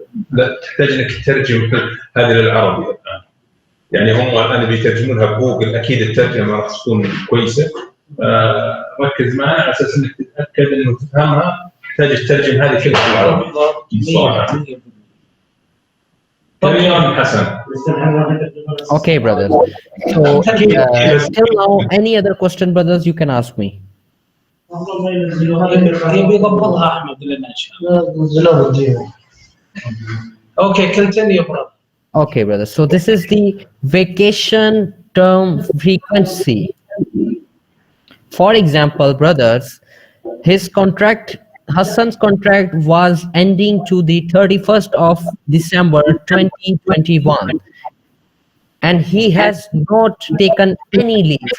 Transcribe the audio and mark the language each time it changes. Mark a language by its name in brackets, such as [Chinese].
[Arabic] لا تحتاج انك تترجم هذه للعربي الان. يعني هم الان بيترجمونها بجوجل، اكيد الترجمه راح تكون كويسه. ركز معنا على اساس انك تتاكد انه تفهمها. تحتاج تترجم هذه كلها بالعربي صراحه. تمام حسن. [English] Okay, brothers. So till now, any other question, brothers, you can ask me. [Arabic] يبي يضبطها احمد لنا ان شاء الله. [English] Okay, continue, brother. Okay, brothers. So this is the vacation term frequency. For example, brothers, Hassan's contract was ending to the 31st of December 2021, and he has not taken any leave.